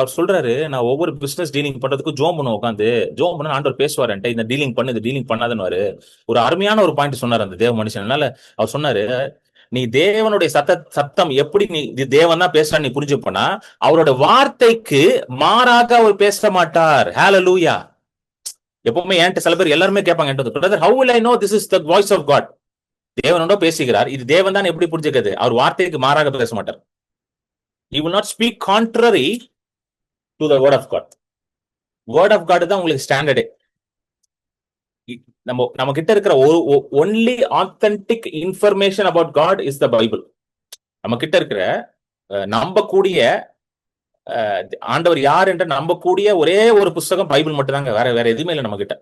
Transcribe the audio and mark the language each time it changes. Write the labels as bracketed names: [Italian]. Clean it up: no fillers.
[Tamil] அவர் சொல்றாரு, நான் ஒவ்வொரு பிசினஸ் டீலிங் பண்றதுக்கும் ஜோம் பண்ணுவேன், உட்காந்து ஜோம் பண்ண ஆண்டவர் பேசுவார் என்கிட்ட, இந்த டீலிங் பண்ணு, இந்த டீலிங் பண்ணாதன்னு. ஒரு அருமையான ஒரு பாயிண்ட் சொன்னார் அந்த தேவ மனுஷன். அதனால அவர் சொன்னாரு, நீ தேவனுடைய சத்தம் எப்படி நீ தேவன் தான் பேசுறான்னு நீ புரிஞ்சுப்பனா, அவரோட வார்த்தைக்கு மாறாக அவர் பேச மாட்டார். ஹalleluya. எப்பவுமே என்கிட்ட சில பேர் எல்லாருமே கேட்பாங்க, brother [English] how will I know this is the voice of God? [Tamil] தேவனோட பேசுகிறார், இது தேவன் தான் எப்படி புரிஞ்சுக்கிறது? அவர் வார்த்தைக்கு மாறாக பேச மாட்டார். [English] He will not speak contrary to the word of God. [Tamil] Word of God தான் உங்களுக்கு ஸ்டாண்டர்டே. நம்ம கிட்ட இருக்கிற [English] Only authentic information about God is the Bible. [Tamil] நம்ம கிட்ட இருக்கிற நம்பக்கூடிய ஆண்டவர் யார் என்று நம்பக்கூடிய ஒரே ஒரு புஸ்தகம் பைபிள் மட்டும் தாங்க. வேற எதுவுமே இல்லை நம்ம கிட்ட.